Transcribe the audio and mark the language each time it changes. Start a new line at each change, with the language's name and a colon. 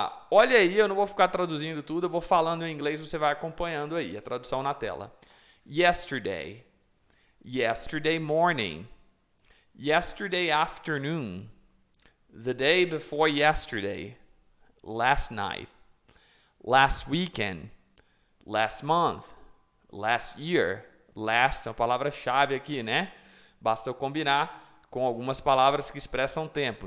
Portuguese: Olha aí, eu não vou ficar traduzindo tudo, eu vou falando em inglês, você vai acompanhando aí a tradução na tela.
English: Yesterday, yesterday morning, yesterday afternoon, the day before yesterday, last night, last weekend, last month, last year.
Portuguese: Last é uma palavra-chave aqui, né? Basta eu combinar com algumas palavras que expressam tempo.